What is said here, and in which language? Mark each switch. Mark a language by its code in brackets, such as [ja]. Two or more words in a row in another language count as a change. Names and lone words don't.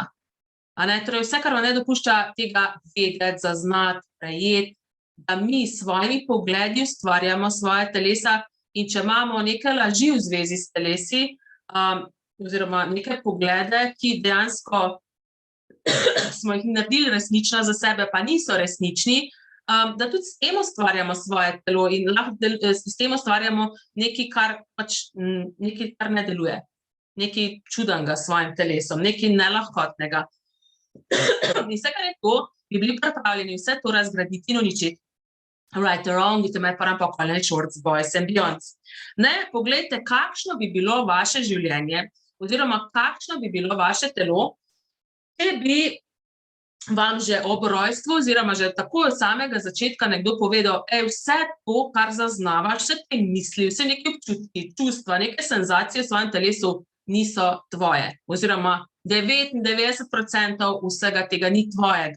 [sl] Torej, vse, kar vam ne dopušča tega vedeti, zaznati, prejeti, da mi s svojimi pogledi ustvarjamo svoje telesa, in če imamo neke laži v zvezi s telesi, oziroma neke poglede, ki dejansko smo jih naredili resnična za sebe, pa niso resnični, da tudi s tem ustvarjamo svoje telo in lahko s tem ustvarjamo nekaj, kar ne deluje. Nekaj čudnega s svojim telesom, nekaj nelahkotnega. In vse, kar je to, bi bili pripravljeni vse to razgraditi in uničiti. [en] Right or wrong, boys and beyonds. [sl] Poglejte, kakšno bi bilo vaše življenje, oziroma kakšno bi bilo vaše telo, če bi vam že ob rojstvu, oziroma že tako od samega začetka nekdo povedal, vse to, kar zaznavaš, vse te misli, vse neke občutki, čustva, neke senzacije v svojem telesu niso tvoje, oziroma 99% vsega tega ni tvojega.